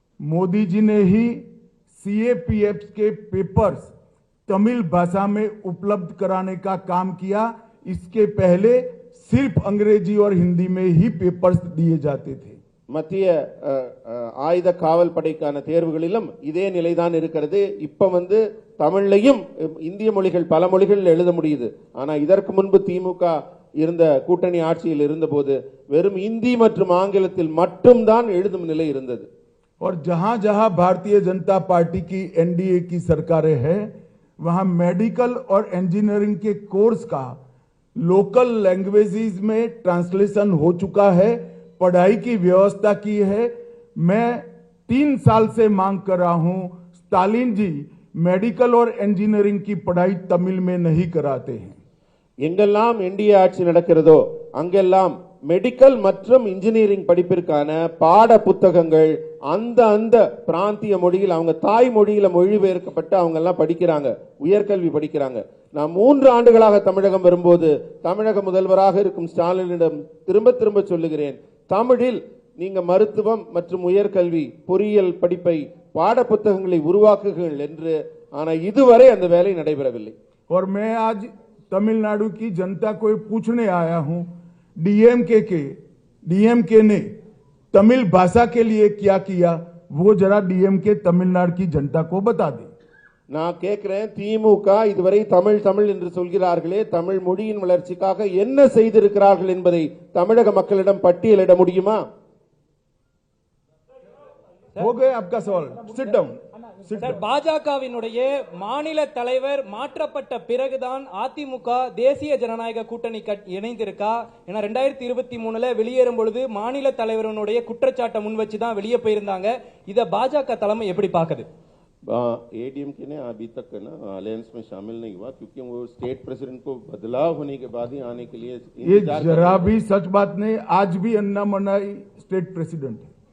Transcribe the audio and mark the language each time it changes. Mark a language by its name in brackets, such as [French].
[Hindi] मोदी जी ने ही सीएपीएफ के पेपर्स तमिल भाषा में उपलब्ध कराने का काम किया। इसके पहले सिर्फ अंग्रेजी और हिंदी में ही पेपर्स दिए जाते थे। [Tamil] மத்திய ஆயுத காவல் படைக்கான தேர்வுகளிலும் இதே நிலைதான் இருக்கிறது. இப்ப தமிழ்லையும் இந்திய மொழிகள் பல மொழிகளில் எழுத முடியுது. ஆனா இதற்கு முன்பு திமுக இருந்த கூட்டணி ஆட்சியில் இருந்தபோது வெறும் இந்தி மற்றும் ஆங்கிலத்தில் மட்டும்தான் எழுதும் நிலை இருந்தது. [Hindi] और जहां जहां भारतीय जनता पार्टी की एनडीए की सरकारें हैं वहां मेडिकल और इंजीनियरिंग के कोर्स का लोकल लैंग्वेजेस में ट्रांसलेशन हो चुका है, पढ़ाई की व्यवस्था की है। मैं 3 साल से मांग कर रहा हूं, स्टालिन जी मेडिकल और इंजीनियरिंग की पढ़ाई तमिल में नहीं कराते हैं। [Tamil] எங்கெல்லாம் என்டிஏ ஆட்சி நடக்கிறதோ அங்கெல்லாம் மெடிக்கல் மற்றும் இன்ஜினியரிங் படிப்பிற்கான பாட புத்தகங்கள் அந்த பிராந்திய மொழியில் அவங்க தாய் மொழியில மொழிபெயர்க்கப்பட்டு அவங்க எல்லாம் படிக்கிறாங்க, உயர்கல்வி படிக்கிறாங்க. நான் 3 ஆண்டுகளாக தமிழகம் வரும்போது தமிழக முதல்வராக இருக்கும் ஸ்டாலினிடம் திரும்ப சொல்லுகிறேன், தமிழில் நீங்க மருத்துவம் மற்றும் உயர்கல்வி பொறியியல் படிப்பை பாட புத்தகங்களை உருவாக்குங்கள் என்று. ஆனா இதுவரை அந்த வேலை நடைபெறவில்லை. [Hindi] और मैं आज तमिलनाडु की जनता को पूछने आया हूं, डीएमके ने तमिल भाषा के लिए क्या किया, वो जरा डीएमके तमिलनाडु की जनता को बता दे। [Tamil] நான் கேட்கிறேன், திமுக இதுவரை தமிழ் என்று சொல்கிறார்களே, தமிழ் மொழியின் வளர்ச்சிக்காக என்ன செய்திருக்கிறார்கள் என்பதை தமிழக மக்களிடம் பட்டியலிட முடியுமா? [Hindi] हो गए आपका सवाल, [English] Sit down. [Tamil] சார், பாஜகவினுடைய மாநில தலைவர் மாற்றப்பட்ட பிறகுதான் அதிமுக தேசிய ஜனநாயக கூட்டணி இணைந்திருக்கா? ஏன்னா 2023 வெளியேறும் பொழுது மாநில தலைவருடைய குற்றச்சாட்டை முன் வச்சு தான் வெளியே போயிருந்தாங்க. இத பாஜக தலைமை எப்படி பாக்குது? [Hindi] एडीएमके ने अभी तक ना अलायंस में शामिल नहीं हुआ क्योंकि वो स्टेट प्रेसिडेंट को बदलाव होने के बाद ही आने के लिए ये जरा भी सच बात नहीं। आज भी अन्नामलाई स्टेट प्रेसिडेंट है।